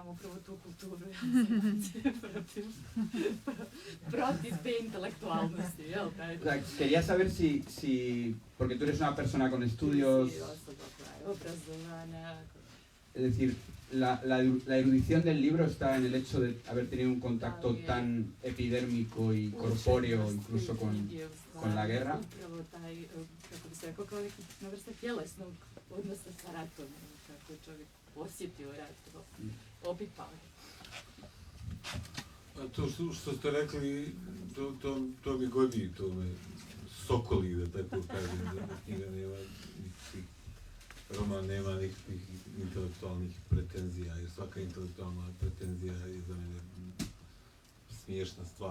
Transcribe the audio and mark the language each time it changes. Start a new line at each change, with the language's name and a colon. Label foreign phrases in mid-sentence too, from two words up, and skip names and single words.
Spanish: O sea, quería saber si, porque tú eres una persona con estudios, es decir, la erudición del libro está en el hecho de haber tenido un contacto tan epidérmico y corpóreo incluso con la guerra.
Bosnian: To što ste rekli, to mi godi, to me sokoli, da tako kažem, da knjiga nema nikakvih, roman nema nikakvih intelektualnih pretenzija, jer svaka intelektualna pretenzija je za mene smiješna stvar.